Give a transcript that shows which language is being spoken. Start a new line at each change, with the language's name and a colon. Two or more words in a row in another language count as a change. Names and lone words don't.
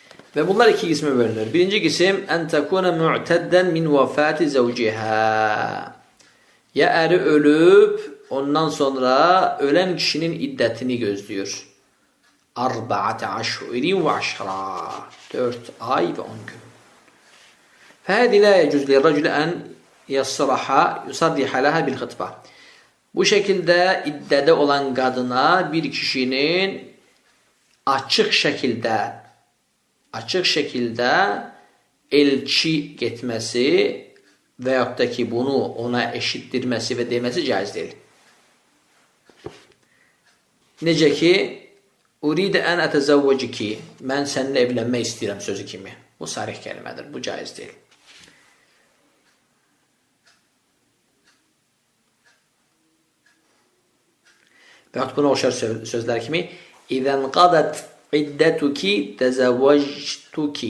Turkish: Ve bunlar iki kısma bölünür. Birinci kısım
Arabic: أن تكون معتدة من وفاة زوجها.
Turkish: Ya eri ölüp ondan sonra ölen kişinin iddetini gözlüyor.
Arabic: 4 أشهر وعشرا.
Turkish: 4 ay ve 10 gün.
Arabic: فهذه لا يجوز للرجل أن يصرح لها بالخطبة.
Turkish: Bu şekilde iddede olan kadına bir kişinin açık şekilde elçi getmesi veyahut da ki bunu ona eşittirmesi ve demesi caiz değil.
Azerbaijani: Necə ki
Arabic: أريد أن أتزوجك,
Azerbaijani: mən səninlə evlənmək istəyirəm sözü kimi. Bu sarih kelimədir, bu caiz deyil. Veyahut buna oxşar sözlər kimi
Arabic: إذا انقضت عدتك تزوجتك.